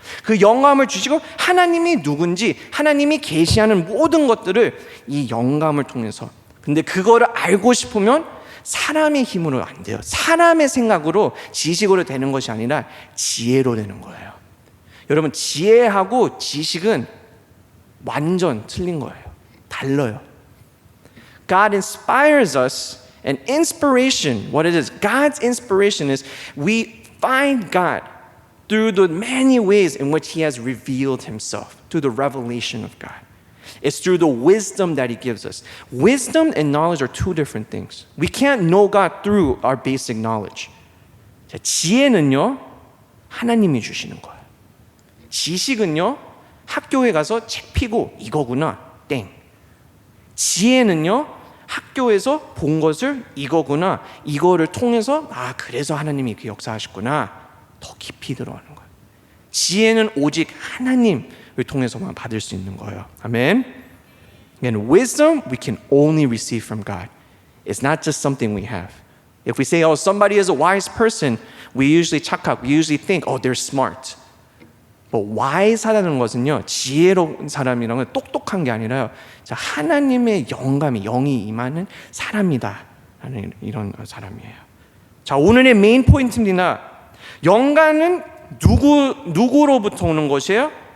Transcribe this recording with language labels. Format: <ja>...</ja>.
<ko>그 영감을 주시고 하나님이 누군지, 하나님이 계시하는 모든 것들을 이 영감을 통해서, 근데 그거를 알고 싶으면 사람의 힘으로 안 돼요. 사람의 생각으로, 지식으로 되는 것이 아니라 지혜로 되는 거예요. 여러분, 지혜하고 지식은 완전 틀린 거예요. 달라요.</ko> <en>God inspires us, and inspiration, what it is, God's inspiration is we find God through the many ways in which He has revealed Himself, through the revelation of God. It's through the wisdom that He gives us. Wisdom and knowledge are two different things. We can't know God through our basic knowledge.</en> <ko>자, 지혜는요, 하나님이 주시는 거예요. 지식은요, 학교에 가서 책 피고 이거구나, 땡. 지혜는요, 학교에서 본 것을 이거구나, 이거를 통해서 그래서 하나님이 이렇게 역사하셨구나, 더 깊이 들어가는 거예요. 지혜는 오직 하나님을 통해서만 받을 수 있는 거예요. 아멘.</ko> <en>Again, wisdom we can only receive from God. It's not just something we have. If we say, oh, somebody is a wise person, we usually 착각, we usually think, oh, they're smart.</en> <ko>wise하다는 것은요, 지혜로운 사람이라는 건 똑똑한 게 아니라요, 자, 하나님의 영감이, 영이 임하는 사람이다 라는 이런 사람이에요. 자, 오늘의 메인 포인트입니다. 영감은 누구로부터 오는 것이에요?</ko>